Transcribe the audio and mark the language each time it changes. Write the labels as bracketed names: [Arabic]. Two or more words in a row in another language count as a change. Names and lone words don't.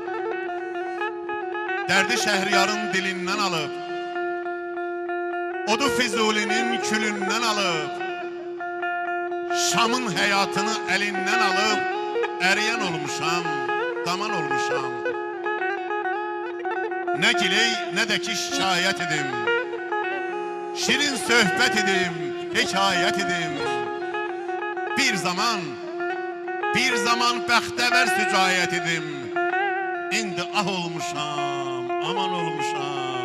[Azerbaijani] Dərdi Şəhriyarın dilindən alıb, odu Füzulinin külündən alıb, Şamın həyatını əlindən alıb, əriyən olmuşam, daman olmuşam. Ne giley ne de ki şikayet edim. Şirin söhbet edim, hikayet edim. Bir zaman bəxtəvər sücayət edim. İndi ah olmuşam, aman olmuşam.